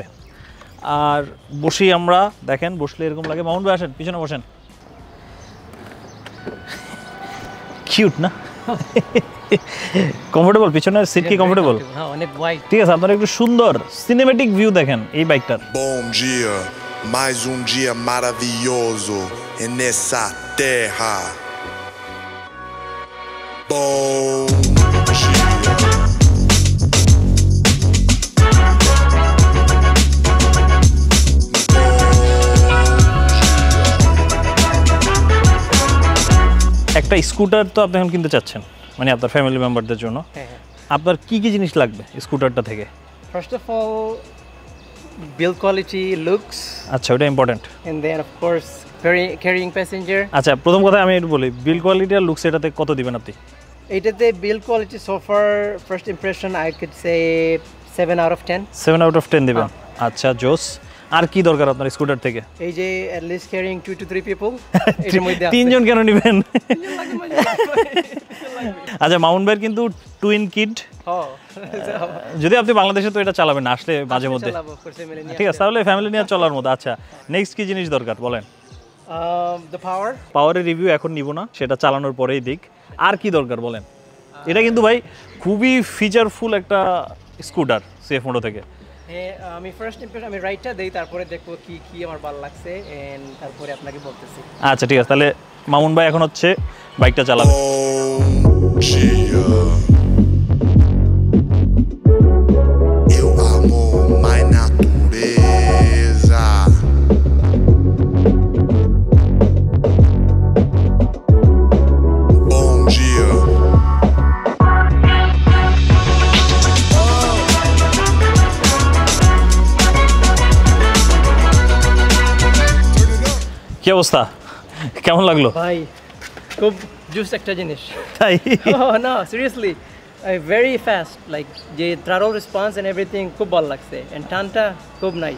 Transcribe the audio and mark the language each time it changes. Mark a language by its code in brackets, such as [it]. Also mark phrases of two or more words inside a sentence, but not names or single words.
[bn] আর বসি আমরা, দেখেন বসলে এরকম লাগে। মাউন্ট ভাই আসেন, পিছনে বসেন। কিউট না? কমফোর্টেবল, পিছনের সিট কি কমফোর্টেবল? হ্যাঁ অনেক ওয়াইড। ঠিক আছে, আপনারা একটু সুন্দর [en] cinematic view [bn] দেখেন এই বাইকটার। [pt] Bom dia, mais dia maravilhoso nessa terra. Bom dia. [bn] একটা স্কুটার তো আপনি এখন কিনতে চাচ্ছেন, মানে আপনার ফ্যামিলি মেম্বারদের জন্য। আপনার কি কি জিনিস লাগবে স্কুটারটা থেকে? [en] first of all build quality, looks, [bn] আচ্ছা, ওটা ইম্পর্টেন্ট। [en] and then of course carrying passenger. [bn] আচ্ছা, প্রথম কথা আমি একটু বলি, [en] build quality [bn] আর লুকস এটাতে কত দিবেন আপনি? [en] এটাতে build quality so far first impression I could say 7 out of 10. 7 out of 10 [bn] দিবেন। আচ্ছা, জোস। আর কি দরকার আপনার স্কুটার থেকে? এই যে [en] at least carrying 2 to 3 people [bn] এর মধ্যে আছে। তিনজন কেন নেবেন? আচ্ছা, মাউন্ট ভাইয়ের কিন্তু [en] twin kid. [bn] যদি আপনি বাংলাদেশে তো এটা চালাবেন না, আসলে মাঝে মধ্যে। ঠিক আছে, তাহলে ফ্যামিলি নিয়ে চলার মতো। আচ্ছা, নেক্সট কি জিনিস দরকার বলেন? [en] the power. [bn] পাওয়ারের রিভিউ এখন নিব না, সেটা চালানোর পরেই দিক। আর কি দরকার বলেন? এটা কিন্তু ভাই খুবই ফিচারফুল একটা স্কুটার সিএফ মোটো থেকে। আমি [en] first impression [bn] আমি রাইটটা দেই, তারপরে দেখবো কি কি আমার ভালো লাগছে এন্ড তারপরে আপনাকে বলতেছি। আচ্ছা, ঠিক আছে, তাহলে মামুন ভাই এখন হচ্ছে বাইকটা চালাবে। [pt] Bom dia. Eu amo mais natureza. Bom dia. [bn] কি অবস্থা, কেমন লাগলো ভাই? খুব জুস একটা জিনিস। তাই? না [en] seriously very fast, like [bn] যে [en] throttle response and everything [bn] খুব ভালো লাগছে এন্ড টানটা খুব নাইস।